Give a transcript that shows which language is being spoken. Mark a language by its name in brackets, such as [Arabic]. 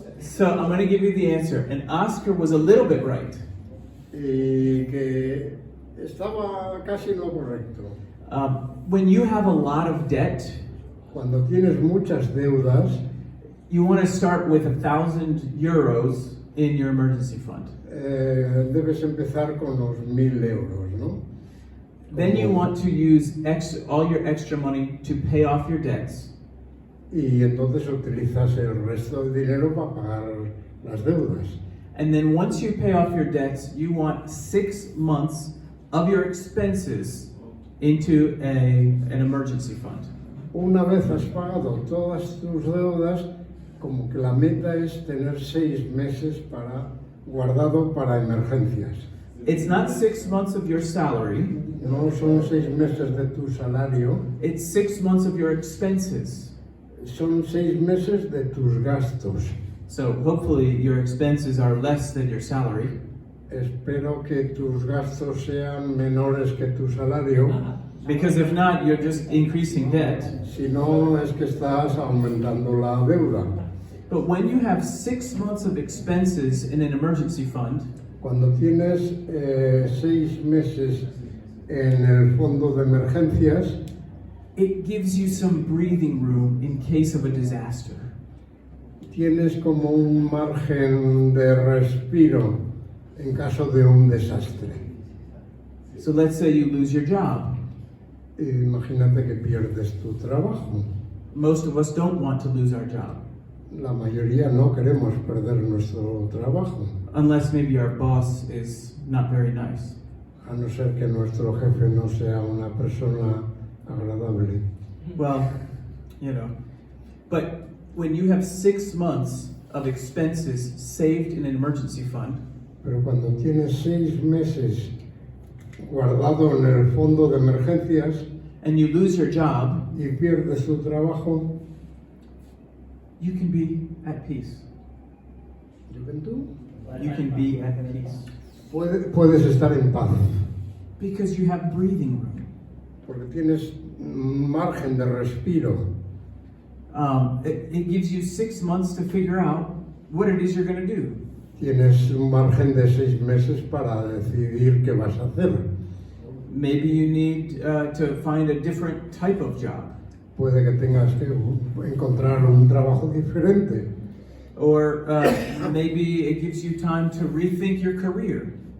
[English] So I'm going to give you the answer. And Oscar was a little bit right. [Spanish] Y que estaba casi en lo correcto. [English] When you have a lot of debt, [Spanish] Cuando tienes muchas deudas, [English] you want to start with 1,000 euros in your emergency fund. [Spanish] Debes empezar con los 1000 euros, ¿no? [English] Then you want to use all your extra money to pay off your debts. [Spanish] Y entonces utilizas el resto de dinero para pagar las deudas. [English] And then once you pay off your debts, you want 6 months of your expenses into an emergency fund. [Spanish] Una vez has pagado todas tus deudas, como que la meta es tener 6 meses guardado para emergencias. [English] It's not 6 months of your salary, [Spanish] No son 6 meses de tu salario, [English] it's 6 months of your expenses. [Spanish] son 6 meses de tus gastos. [English] So hopefully your expenses are less than your salary. [Spanish] Espero que tus gastos sean menores que tu salario. [English] Because if not, you're just increasing debt. [Spanish] Si no, es que estás aumentando la deuda. [English] But when you have 6 months of expenses in an emergency fund, [Spanish] Cuando tienes 6 meses en el fondo de emergencias, [English] it gives you some breathing room in case of a disaster. [Spanish] tienes como un margen de respiro en caso de un desastre. [English] So let's say you lose your job. [Spanish] Imagínate que pierdes tu trabajo. [English] Most of us don't want to lose our job, [Spanish] La mayoría no queremos perder nuestro trabajo, [English] unless maybe our boss is not very nice. [Spanish] a no ser que nuestro jefe no sea una persona agradable. [English] Well, you know. But when you have 6 months of expenses saved in an emergency fund, [Spanish] Pero cuando tienes 6 meses guardado en el fondo de emergencias [English] and you lose your job, [Spanish] y pierde su trabajo, [English] you can be at peace. [Spanish] juventud, [English] You can be at peace. [Spanish] puedes estar en paz, [English] Because you have breathing room. [Spanish] porque tienes margen de respiro. [English] It gives you 6 months to figure out what it is you're going to do. [Spanish] Tienes un margen de 6 meses para decidir qué vas a hacer. [English] Maybe you need to find a different type of job. [Spanish] Puede que tengas que encontrar un trabajo diferente. [English] Or maybe it gives you time to rethink your career.